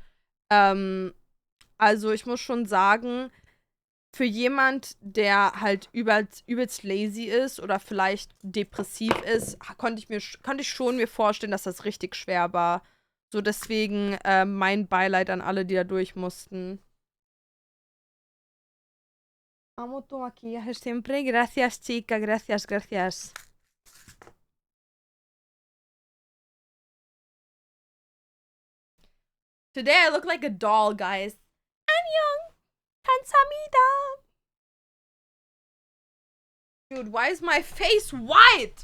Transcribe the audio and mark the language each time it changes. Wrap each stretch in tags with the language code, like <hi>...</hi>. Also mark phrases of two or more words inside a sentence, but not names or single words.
<de>Also ich muss schon sagen, für jemand, der halt übelst lazy ist oder vielleicht depressiv ist, konnte ich schon mir vorstellen, dass das richtig schwer war. So deswegen mein Beileid an alle, die da durch mussten.</de> <es>Amo tu maquillaje siempre. Gracias, chica. Gracias, gracias.</es> <en>Today I look like a doll, guys.</en> <ko>안녕! 감사합니다!</ko> <en>Dude, why is my face white?</en>